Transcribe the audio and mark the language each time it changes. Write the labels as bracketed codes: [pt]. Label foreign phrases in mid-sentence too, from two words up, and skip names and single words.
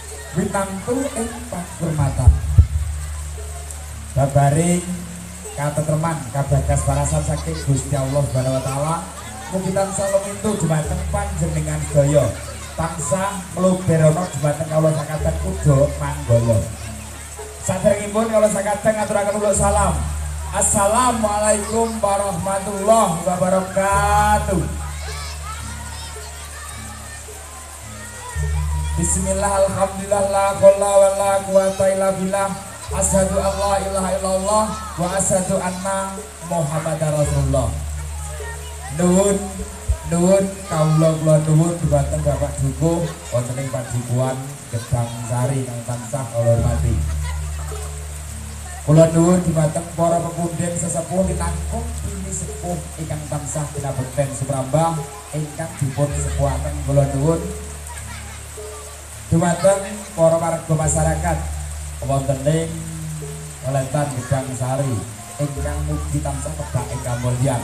[jv] winantu ing pangurmatan babaring katentreman kabagas parasan saking Gusti Allah [ar] سبحانه وتعالى [jv] mugi tansah lumintu dhumateng panjenengan sedaya tansah mluberono dhumateng kawula sakadang kudo manggala saderengipun kawula sakadang ngaturaken uluk salam. [ar] السلام عليكم ورحمة الله وبركاته. بسم الله الحمد لله لا حول ولا قوة إلا بالله. أشهد أن لا إله إلا الله وأشهد أن محمدا رسول الله. [jv] Nuwun kawula nuwun dhumateng Bapak Dukuh wonten ing Padukuhan Gedang Sari kang tansah kula hormati. Kula nuwun dhumateng para pepundhen sesepuh linangkung ini sepuh ingkang tansah pinabekten suprambah ingkang dipun sepuhaken kula nuwun dhumateng para warga masyarakat wonten ing Wetan Gedang Sari ingkang mugi tansah kebak ing kamulyan.